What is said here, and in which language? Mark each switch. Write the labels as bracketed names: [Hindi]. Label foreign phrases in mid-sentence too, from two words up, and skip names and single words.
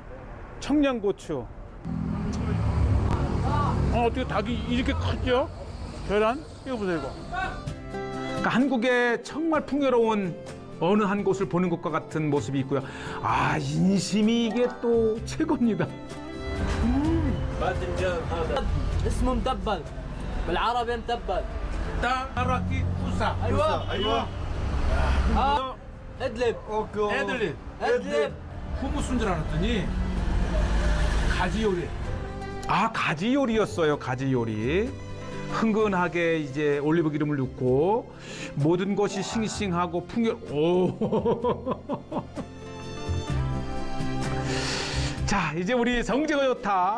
[Korean] 청양고추. 어떻게 닭이 이렇게 크죠? 계란? 이거 보세요, 이거. 그러니까 한국의 정말 풍요로운 어느 한 곳을 보는 것과 같은 모습이 있고요. 아, 인심이 이게 또 최고입니다. [Arabic] اسمه مدبل بالعربي مدبل 따라키 부사. ايوه ادلب [Korean] 애들리. [Arabic] ادلب [Korean] 후무스인 줄 알았더니 가지 요리. 아, 가지 요리였어요. 가지 요리. 흥건하게 이제 올리브 기름을 넣고 모든 것이 싱싱하고 자, 이제 우리 성지가 좋다.